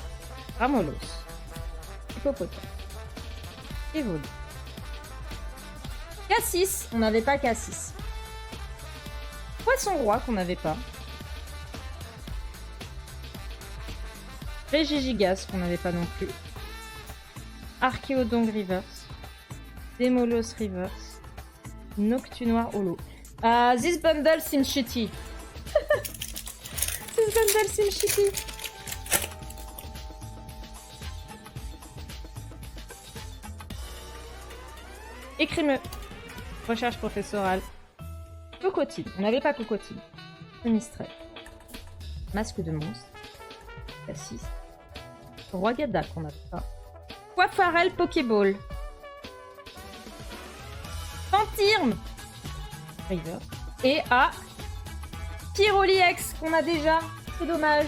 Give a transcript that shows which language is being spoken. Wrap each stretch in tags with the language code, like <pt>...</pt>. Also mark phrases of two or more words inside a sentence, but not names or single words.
<fr>Ramolos. Hippopotame. Evoli. K6, on n'avait pas K6. Poisson roi qu'on n'avait pas. Régigigas qu'on n'avait pas non plus. Archéodon Reverse. Démolos Reverse. Noctunoir Holo.</fr> <en>This bundle seems shitty. This bundle seems shitty.</en> <fr>Écrimeux. Recherche professorale. Cocotine. On n'avait pas Cocotine. Mistral. Masque de monstre. Cassis. Roi Gada qu'on n'avait pas. Coiffarel Pokéball. Fantirme. River. Et Pyroli X qu'on a déjà. C'est dommage.</fr>